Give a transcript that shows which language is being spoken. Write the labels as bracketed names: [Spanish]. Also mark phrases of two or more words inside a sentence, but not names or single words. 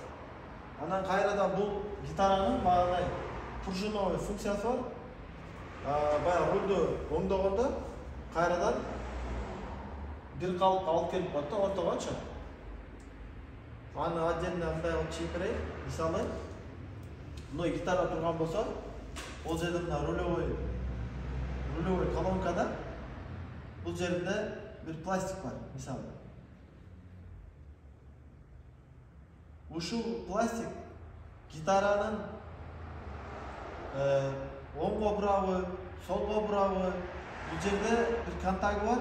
[Kyrgyz] Анан кайрадан бул гитаранын баягы пружиновый функциясы бар. Баягы рульду оңдогондо кайрадан бир калыпка алып келип коет да, ортогочу. Аны отдельно мындай кылып чийип, мисалы, мына гитара турган болсо, ол жерде мына рулевой колонкада бул жеринде бир пластик бар, мисалы. Ушул пластик гитаранын оңго бурабы, солго бурабы, бул жерде бир контакты бар.